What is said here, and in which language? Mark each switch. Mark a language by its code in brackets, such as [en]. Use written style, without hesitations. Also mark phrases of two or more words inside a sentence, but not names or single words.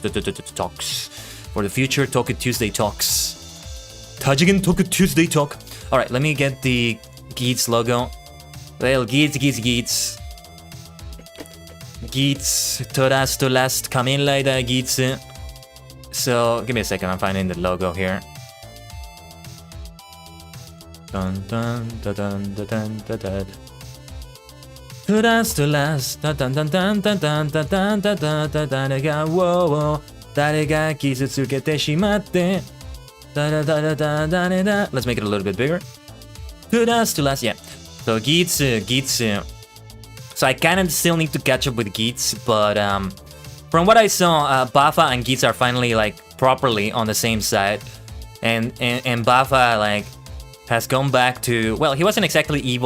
[en] For the future Toku Tuesday talks. Tajigen Toku Tuesday talk. Alright, let me get the Geats logo. Well, Geats. Geats, todas to last, come in like that, Geats. So, give me a second, I'm finding the logo here. Dun dun dun dun dun dun dun dun. Todas to last, dun dun dun dun dun dun dun dun dun dun dun dun dun. Whoa, [ja] dare ga kizutsuke shimatte. Da da da da da da da. [en] Let's make it a little bit bigger. Todas to last, yeah. So Geats. So I kind of still need to catch up with Geats, but from what I saw, Bafa and Geats are finally like properly on the same side, and Bafa like has gone back to, well, he wasn't exactly evil.